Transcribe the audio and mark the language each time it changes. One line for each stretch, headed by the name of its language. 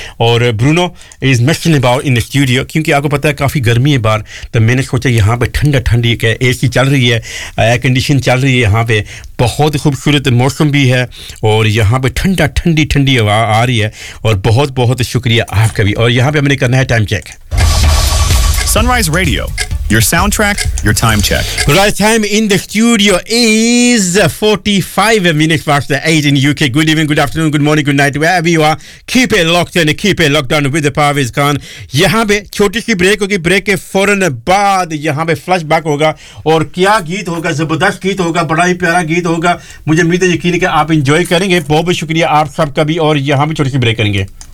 Hindi: और Bruno
English: is mustering about in the studio,
Hindi: क्योंकि आपको पता है काफ़ी गर्मी है बाहर, तो मैंने सोचा यहाँ पर ठंडा ठंडी है, ए सी चल रही है, एयर कंडीशन चल रही है, यहाँ पर बहुत खूबसूरत मौसम भी है, और यहाँ पर ठंडा ठंडी ठंडी हवा आ रही है. और बहुत बहुत शुक्रिया आपका भी. और यहाँ पर हमने करना है time check.
English: Sunrise Radio, your soundtrack, your time check. Right, time in the studio is 45 minutes past the 8 in the UK. Good evening, good afternoon, good morning, good night, wherever you are. Keep it locked in, keep it locked down with the power is gone.
Hindi: यहाँ पे छोटी सी break होगी, break के फौरन बाद यहाँ पे flash back होगा, और क्या गीत होगा, जबरदस्त गीत होगा, बड़ा ही प्यारा गीत होगा. मुझे उम्मीद है, यकीन कि आप इंजॉय करेंगे. बहुत बहुत शुक्रिया आप सबका भी. और यहाँ पे छोटी सी ब्रेक करेंगे.